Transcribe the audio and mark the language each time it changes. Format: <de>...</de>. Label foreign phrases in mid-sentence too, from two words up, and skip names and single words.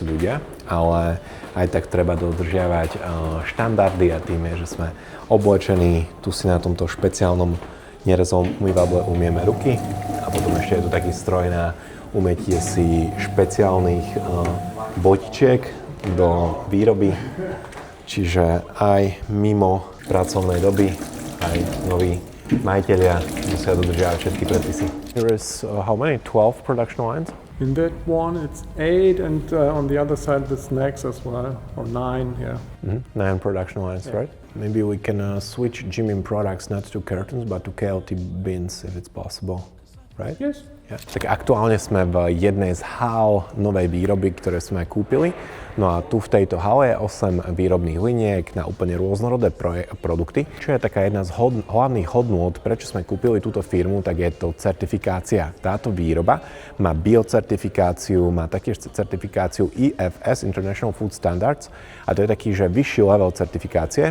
<sk>ľudia, ale aj tak treba dodržiavať štandardy a tým je, že sme oblečení, tu si na tomto špeciálnom nerezovom umývadle umieme ruky a potom ešte je tu taký stroj na umytie si špeciálnych botičiek do výroby, čiže aj mimo pracovnej doby, aj noví majiteľia musia dodržiavať všetky predpisy.</sk> <en>Here is how many? 12 production lines? In that one it's 8 and on the other side the snacks as well, or 9, yeah. 9 production lines, yeah. Right? Maybe we can switch Jimin products not to cartons but to KLT bins if it's possible, right? Yes.</en> <sk>Ja. Tak aktuálne sme v jednej z hál novej výroby, ktoré sme kúpili. No a tu v tejto hale je 8 výrobných liniek na úplne rôznorodé produkty. Čo je taká jedna z hlavných hodnôt, prečo sme kúpili túto firmu, tak je to certifikácia. Táto výroba má biocertifikáciu, má taktiež certifikáciu IFS, International Food Standards, a to je taký, že vyšší level certifikácie.</sk>